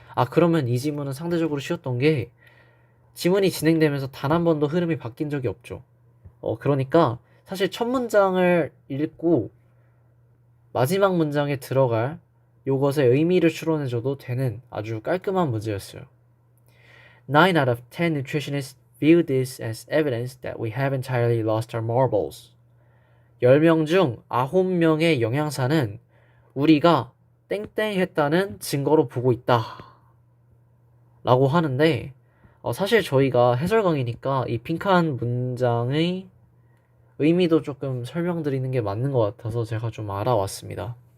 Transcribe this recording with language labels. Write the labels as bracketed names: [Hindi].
[Korean] 그러면 이 지문은 상대적으로 쉬웠던 게 지문이 진행되면서 단 한 번도 흐름이 바뀐 적이 없죠. 그러니까 사실 첫 문장을 읽고 마지막 문장에 들어갈 요것의 의미를 추론해줘도 되는 아주 깔끔한 문제였어요. [English] 9 out of 10 nutritionists view this as evidence that we have entirely lost our marbles. [Korean] 10명 중 9명의 영양사는 우리가 땡땡했다는 증거로 보고 있다. 라고 하는데 사실 저희가 해설 강의니까 이 빈칸 문장의 의미도 조금 설명드리는 게 맞는 것 같아서 제가 좀 알아왔습니다.